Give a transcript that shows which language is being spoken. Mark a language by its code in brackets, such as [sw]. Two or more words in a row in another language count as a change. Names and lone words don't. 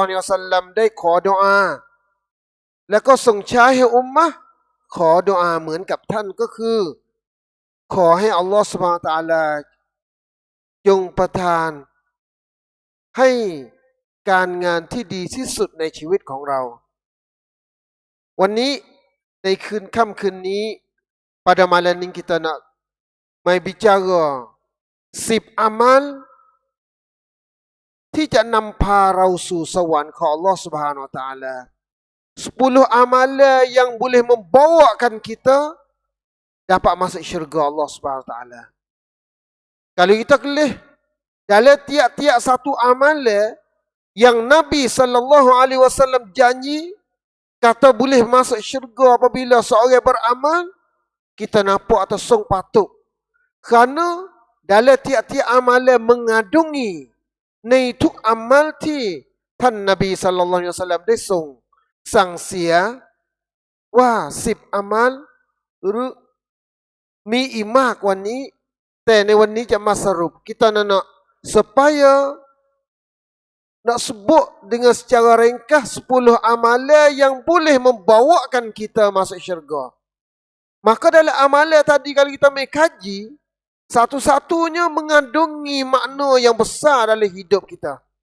[th] อะลัยฮิวะซัลลัมได้ขอดุอาแล้วก็ส่งใช้ให้อุมมะห์ขอดุอาเหมือนกับท่านก็คือขอให้อัลลอฮฺซุบฮานะฮูวะตะอาลาจงประทานให้การงานที่ดีที่สุดในชีวิตของเราวันนี้ในค่ำคืนนี้ [ms] pada malam ini kita nak mai bicara 10 amal [th] ที่จะนำพาเราสู่สวรรค์ของอัลลอฮฺซุบฮานะฮูวะตะอาลา [ms] 10 amalan yang boleh membawakan kita dapat masuk syurga Allah Subhanahu wa taala. Kalau kita kelih dalam tiap-tiap satu amalan yang Nabi sallallahu alaihi wasallam janji kata boleh masuk syurga apabila seorang beramal, kita nampak atau song patut. Kerana dalam tiap-tiap amalan mengandungi [th] ในทุกamal ที่ท่านนบีศ็อลลัลลอฮุอะลัยฮิวะซัลลัมได้ทรงสั่งเสียว่า10 amal หรือมีอีกมากกว่านี้แต่ในวันนี้จะมาสรุป [ms] kita nak supaya nak sebut dengan secara ringkas 10 amalan yang boleh membawakan kita masuk syurga. Maka dalam amalan tadi kalau kita mai kaji, satu-satunya mengandungi makna yang besar dalam hidup kita.